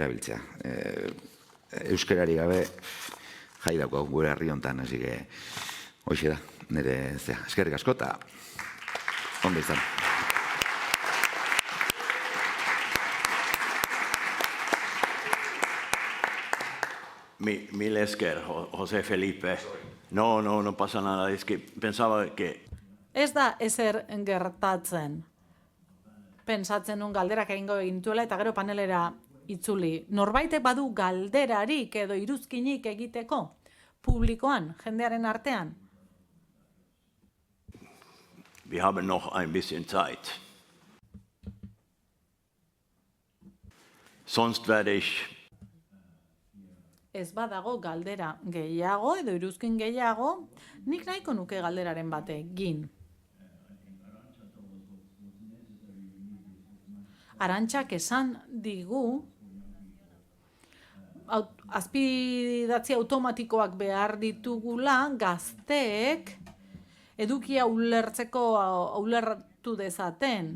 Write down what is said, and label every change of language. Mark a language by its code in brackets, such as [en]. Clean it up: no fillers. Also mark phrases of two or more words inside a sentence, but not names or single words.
[eu] Euskarari gabe jai dauko gure herri hontan, hasi que hoxe da, nire eskerrik asko eta ondo izan. Mil esker, José Felipe. [es] No pasa nada, es que pensaba que... [eu] Ez da ezer gertatzen. Pentsatzen nun galderak egingo egintuela eta gero panelera itzuli. Norbaitek badu galderarik edo iruzkinik egiteko publikoan, jendearen artean? [de] Wir haben noch ein bisschen Zeit. Sonst werde ich... [eu] Ez badago galdera gehiago edo iruzkin gehiago, nik nahiko nuke galderaren bate egin. Arantxak esan digu, azpidatzi automatikoak behar ditugula gazteek edukia ulertu dezaten.